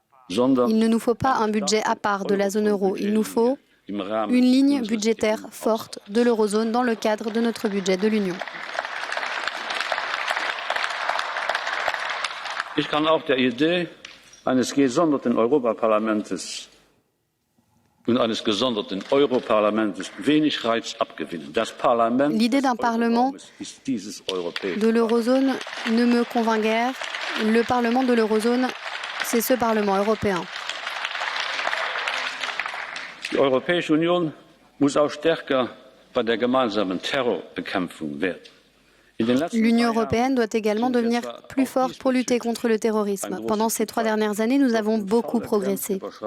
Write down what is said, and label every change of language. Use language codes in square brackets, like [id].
[fr] Il ne nous faut pas un budget à part de la zone euro. Il nous faut une ligne budgétaire forte de l'eurozone dans le cadre de notre budget de l'Union. [de] Ich kann auch der Idee eines gesonderten Europaparlaments und eines gesonderten Europaparlaments wenig Reiz abgewinnen. Das Parlament [fr] L'idée d'un Parlement de l'eurozone ne me convainc guère. Le Parlement de l'eurozone, c'est ce Parlement européen. [de] Die Europäische Union muss auch stärker bei der gemeinsamen Terrorbekämpfung werden. [fr] L'Union européenne doit également devenir plus forte pour lutter contre le terrorisme. Pendant ces 3 dernières années, nous avons beaucoup progressé.